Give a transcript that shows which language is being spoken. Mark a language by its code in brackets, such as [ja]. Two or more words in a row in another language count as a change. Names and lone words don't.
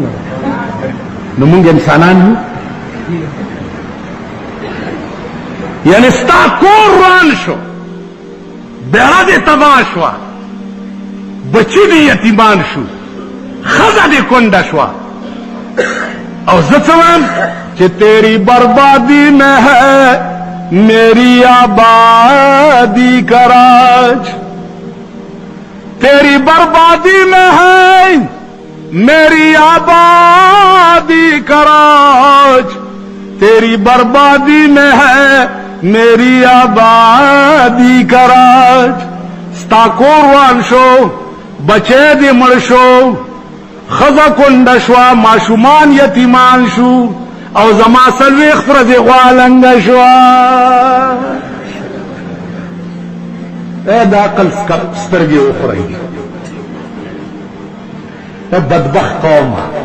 [ps] نو مونږ انسانان یو؟ یعنی ستا کور روان شو، بیړه دې تباه شوه، بچی دې یتیمان شو، ښځه دې کونډه شوه، او زه څه وایم چې [ur] تیری بربادی میں ہے میری آبادی کا راج، تیری بربادی میں ہے میری آبادی کا راج، تیری بربادی میں ہے میری آبادی کا راج. [ps] ستا کور روان شو، بچی دې مړ شو، ښځه کونډه شوه، ماشومان یتیمان شو، او زما 40 ورځې غوا لنګه شوه. د عقل سترګې وخورئ، ته بدبخت قومه.